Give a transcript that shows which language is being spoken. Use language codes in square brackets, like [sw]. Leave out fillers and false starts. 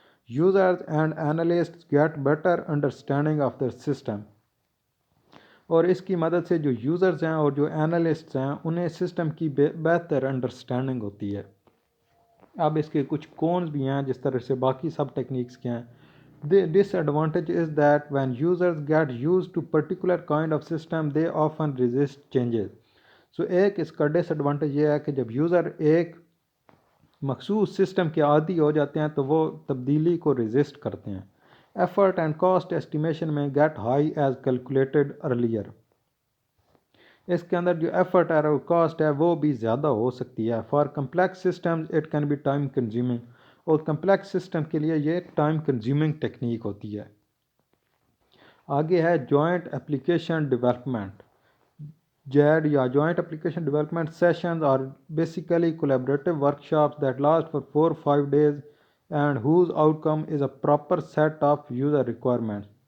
[en] Users and analyst get better understanding of the system. [ur] اور اس کی مدد سے جو یوزرز ہیں اور جو اینالسٹس ہیں انہیں سسٹم کی بہتر انڈرسٹینڈنگ ہوتی ہے. اب اس کے کچھ کونز بھی ہیں جس طرح سے باقی سب ٹیکنیکس کے ہیں. [en] The disadvantage is that when users get used to particular kind of system, they often resist changes. [ur] So ایک اس کا ڈس ایڈوانٹیج یہ ہے کہ جب یوزر ایک مخصوص سسٹم کے عادی ہو جاتے ہیں تو وہ تبدیلی کو ریزسٹ کرتے ہیں. [en] Effort and cost estimation may get high as calculated earlier. [ur] اس کے اندر جو ایفرٹ اور کاسٹ ہے وہ بھی زیادہ ہو سکتی ہے. [en] For complex systems it can be time consuming. [ur] اور کمپلیکس سسٹم کے لیے یہ ٹائم کنزیومنگ ٹیکنیک ہوتی ہے. آگے ہے جوائنٹ اپلیکیشن ڈیولپمنٹ. [en] JAD یا joint application development sessions are basically collaborative workshops that last for 4-5 days and whose outcome is a proper set of user requirements.